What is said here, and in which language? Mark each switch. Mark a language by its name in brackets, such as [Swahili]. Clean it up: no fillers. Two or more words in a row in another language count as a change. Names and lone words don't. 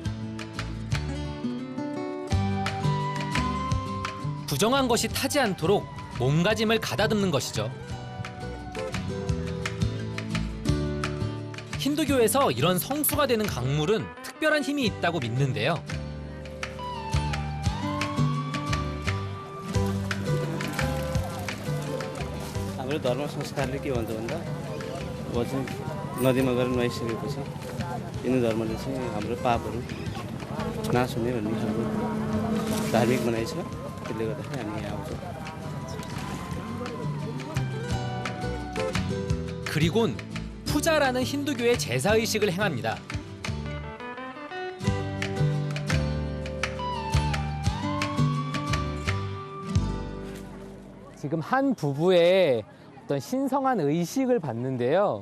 [Korean] 부정한 것이 타지 않도록 몸가짐을 가다듬는 것이죠. 힌두교에서 이런 성수가 되는 강물은 특별한 힘이 있다고 믿는데요. [Nepali] हाम्रो धर्म संस्कारले के भन्छ भन्दा अब चाहिँ नदीमा गएर नुहाइसकेपछि हिन्दू धर्मले चाहिँ हाम्रो पापहरू नाश हुने भन्ने हाम्रो धार्मिक मनाइ छ। त्यसले गर्दाखेरि हामी यहाँ आउँछौँ। [Korean] 그리곤 푸자라는 힌두교의 제사 의식을 행합니다. 지금 한 부부의 어떤 신성한 의식을 봤는데요.